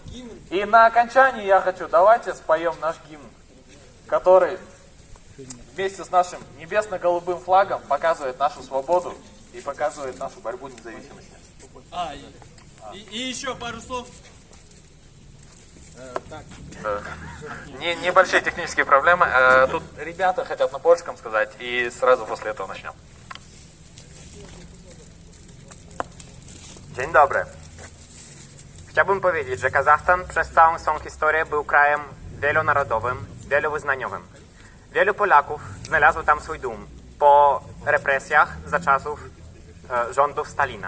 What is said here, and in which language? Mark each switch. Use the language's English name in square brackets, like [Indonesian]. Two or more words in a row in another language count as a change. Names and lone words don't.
[Russian] И на окончании я хочу, давайте споем наш гимн, который вместе с нашим небесно-голубым флагом показывает нашу свободу и показывает нашу борьбу независимости. И еще пару слов. Небольшие технические проблемы. Тут ребята хотят на польском сказать, и сразу после этого начнем. [Polish] Dzień dobry. Chciałbym powiedzieć, że Kazachstan przez całą swą historię był krajem wielonarodowym, wielowyznaniowym. Wielu Polaków znalazło tam swój dom po represjach za czasów rządów Stalina.